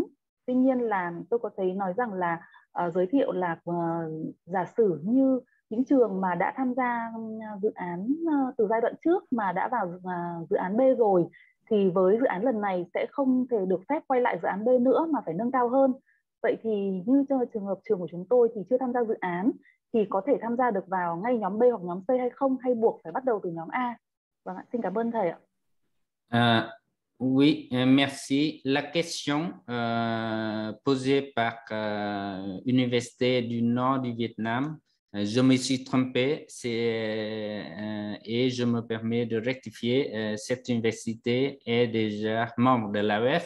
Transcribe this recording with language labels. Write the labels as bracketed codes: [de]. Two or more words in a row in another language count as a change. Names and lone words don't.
[vi] Tuy nhiên là tôi có thấy nói rằng là giới thiệu là giả sử như những trường mà đã tham gia dự án từ giai đoạn trước mà đã vào dự án B rồi, thì với dự án lần này sẽ không thể được phép quay lại dự án B nữa mà phải nâng cao hơn. Vậy thì như trường hợp trường của chúng tôi thì chưa tham gia dự án thì có thể tham gia được vào ngay nhóm B hoặc nhóm C hay không, hay buộc phải bắt đầu từ nhóm A? Vâng ạ, xin cảm ơn thầy ạ. [fr] Oui, merci. La question posée par Université du Nord du Vietnam, je me suis trompé et je me permets de rectifier. Cette université est déjà membre de l'AEF.